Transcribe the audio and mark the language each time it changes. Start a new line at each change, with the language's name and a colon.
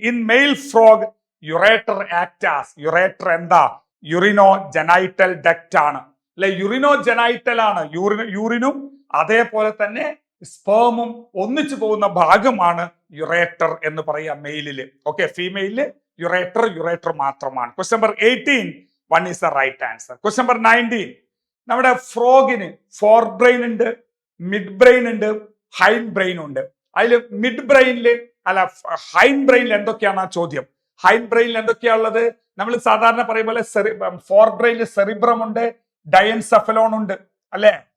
English: In male frog ureter acts as.
Malayalam: Ureter എന്താ, യുറിനോ genital duct ആണ് അല്ലെ, യുറിനോ ജനൈറ്റൽ ആണ്. യൂറിനും അതേപോലെ തന്നെ സ്പേമും ഒന്നിച്ചു പോകുന്ന ഭാഗമാണ് യുറേറ്റർ എന്ന് പറയാം മെയിലില്. ഓക്കെ, ഫീമെയിലില് യുറേറ്റർ മാത്രമാണ്.
English: Question number 18, 1 is the right answer. Question number 19.
Malayalam: നമ്മുടെ ഫ്രോഗിന് ഫോർ ബ്രെയിൻ ഉണ്ട്, മിഡ് ബ്രെയിൻ ഉണ്ട്, ഹൈൻ ബ്രെയിൻ ഉണ്ട്. അതിൽ മിഡ് ബ്രെയിനില് അല്ല ഹൈൻ ബ്രെയിനിൽ എന്തൊക്കെയാണ് ആ ചോദ്യം. ഹൈൻ ബ്രെയിനിൽ എന്തൊക്കെയാ ഉള്ളത്? നമ്മൾ സാധാരണ പറയും പോലെ ഫോർ ബ്രെയിനിൽ സെറിബ്രം ഉണ്ട്, ഡയൻസെഫലോൺ ഉണ്ട് അല്ലെ.